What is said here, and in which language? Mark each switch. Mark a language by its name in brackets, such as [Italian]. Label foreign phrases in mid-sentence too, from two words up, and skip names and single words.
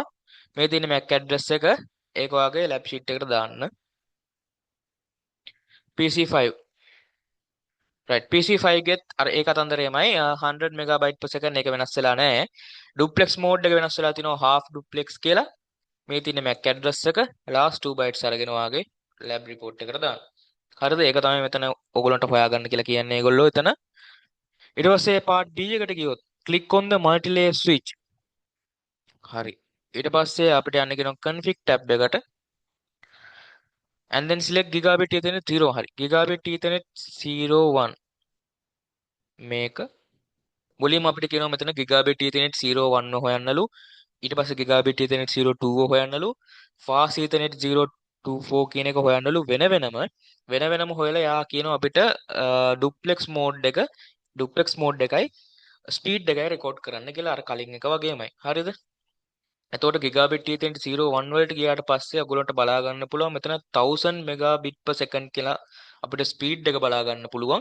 [Sinhala] මේ තියෙන [English] MAC address [Sinhala] එක ඒක ඔයාගේ [English] lab sheet [Sinhala] එකට දාන්න. PC5 right PC5 ගෙත් අර ඒ කතන්දරේමයි 100 Mbps එක වෙනස් වෙලා නැහැ. [English] duplex mode [Sinhala] එක වෙනස් වෙලා තිනවා [English] half duplex [Sinhala] කියලා. මේ තියෙන [English] MAC address [Sinhala] එක [English] last 2 bytes [Sinhala] අරගෙන ඔයාගේ [English] lab report [Sinhala] එකට දාන්න. හරිද? ඒක තමයි මෙතන ඔයගොල්ලන්ට හොයාගන්න කියලා කියන්නේ ඒගොල්ලෝ එතන. ඊට පස්සේ [English] part D [Sinhala] එකට ගියොත් [English] click on the multi layer switch. [Sinhala] හරි. ඊට පස්සේ අපිට යන්න කියනවා [English] config tab [Sinhala] එකට [English] and then select gigabit ethernet 0. [Sinhala] හරි. [English] gigabit ethernet 01 [Sinhala] මේක මුලින්ම අපිට කියනවා මෙතන [English] gigabit ethernet 01 [Sinhala] හොයන්නලු. ඊට පස්සේ [English] gigabit ethernet 02 [Sinhala] හොයන්නලු. [English] fast ethernet 024 [Sinhala] කියන එක හොයන්නලු වෙන වෙනම හොයලා යා කියනවා අපිට [English] duplex mode [Sinhala] එකයි ස්පීඩ් එකයි රෙකෝඩ් කරන්න කියලා අර කලින් එක වගේමයි. හරිද? එතකොට [English] gigabit ethernet 01 [Sinhala] වලට ගියාට පස්සේ ඔයගොල්ලන්ට බලා ගන්න පුළුවන් මෙතන 1000 Mbps කියලා අපිට ස්පීඩ් එක බලා ගන්න පුළුවන්.